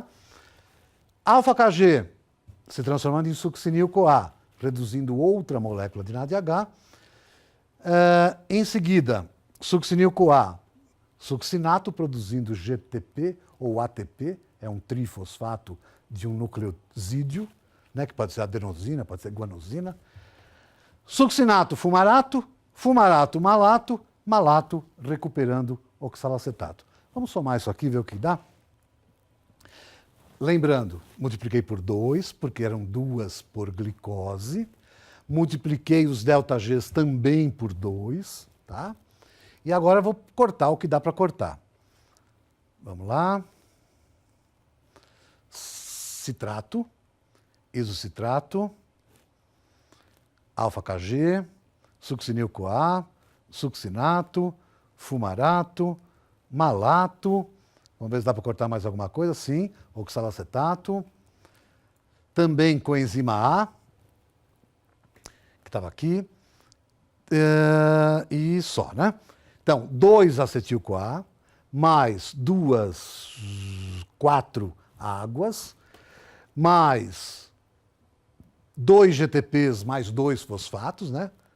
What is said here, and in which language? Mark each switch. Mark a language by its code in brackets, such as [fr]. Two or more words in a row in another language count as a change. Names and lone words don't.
[pt] Alfa-KG se transformando em succinil-CoA, reduzindo outra molécula de NADH. Em seguida, succinil-CoA, succinato produzindo GTP ou ATP, é um trifosfato de um nucleosídeo, né, que pode ser adenosina, pode ser guanosina. Succinato, fumarato, fumarato, malato, malato recuperando oxalacetato. Vamos somar isso aqui e ver o que dá? Lembrando, multipliquei por 2, porque eram 2 por glicose. Multipliquei os ΔGs também por 2, tá? E agora eu vou cortar o que dá para cortar. Vamos lá. Citrato, isocitrato, alfa-KG, succinil-CoA, succinato, fumarato, malato. Vamos ver se dá para cortar mais alguma coisa. Sim, oxalacetato. Também coenzima A, que estava aqui. E só, né? Então, 2-acetil-CoA, mais 4 águas, mais 2 GTPs, mais 2 fosfatos, né?